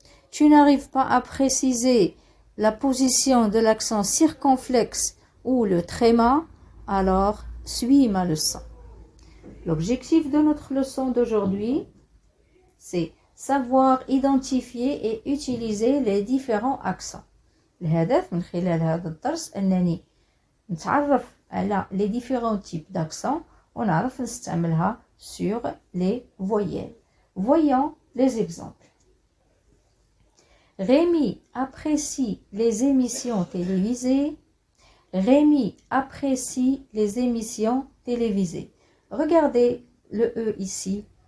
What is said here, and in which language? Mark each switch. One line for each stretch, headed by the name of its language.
French: Tu n'arrives pas à préciser la position de l'accent circonflexe ou le tréma. Alors, suis ma leçon. L'objectif de notre leçon d'aujourd'hui, c'est savoir identifier et utiliser les différents accents.
Arabic: الهدف من خلال هذا الدرس أنني نتعرف على
French: les différents types d'accents
Arabic: ونعرف نستعملها
French: sur les voyelles. Voyons les exemples. Rémi apprécie les émissions télévisées. Rémi apprécie les émissions télévisées. Regardez le E ici.